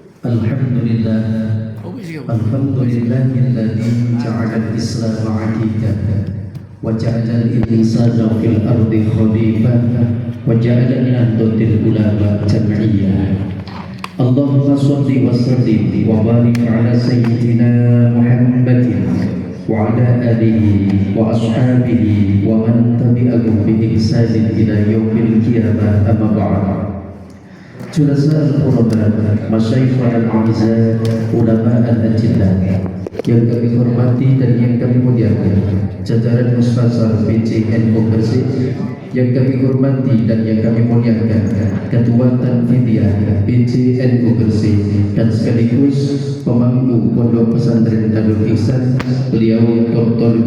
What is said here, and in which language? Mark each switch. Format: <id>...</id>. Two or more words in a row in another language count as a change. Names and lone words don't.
<ar>الحمد لله الذي جعل الإسلام عديدا وجعل الإنسان في الأرض خليفة وجعل من علماء جمعية. اللهم صل وسلم وبارك على سيدنا محمد وعلى آله وأصحابه ومن تبعهم بإحسان إلى يوم القيامة، أما بعد. جلساء العلماء، مشايخ الأعزة، علماء الأجلة</ar> <id>yang kami hormati dan yang kami muliakan, jajaran Mustasyar PCNU Gresik yang kami hormati dan yang kami muliakan, Ketua Tanfidiyah PCNU Gresik dan sekaligus pemangku Pondok Pesantren Darul Ihsan, beliau Dr.</id>